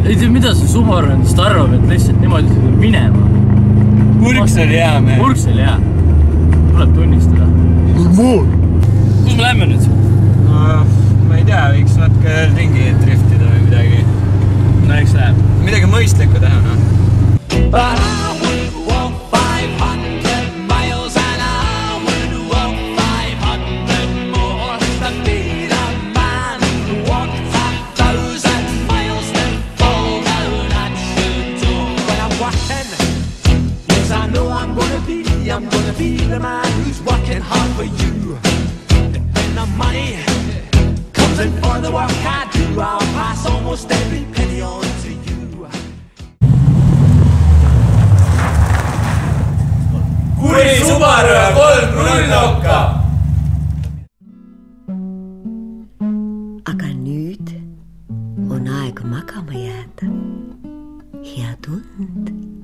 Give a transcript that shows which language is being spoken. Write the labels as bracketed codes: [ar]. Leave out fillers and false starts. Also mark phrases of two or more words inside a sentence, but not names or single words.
[et] Ei tea, mida see Subaru endast arvab, et lihtsalt niimoodi minema. Purks oli hea, mehe. Purks oli hea. Tuleb tunnistada. Kus me lähme nüüd? No, ma ei tea, võiks natuke ringi driftida või midagi. No eks läheb. Midagi mõistlikku teha, noh. [en] But I would walk 500 miles and I would walk 500 more to be the man who walked 1,000 miles to fall down at your door. When I'm walking, yes, I know I'm gonna be the man who's working hard for you. And when the money comes in for the work I do, I'll pass almost every penny on to you. [et] Kuri Subaru ja 3 rullnokka! Aga nüüd on aeg magama jääda. Head und!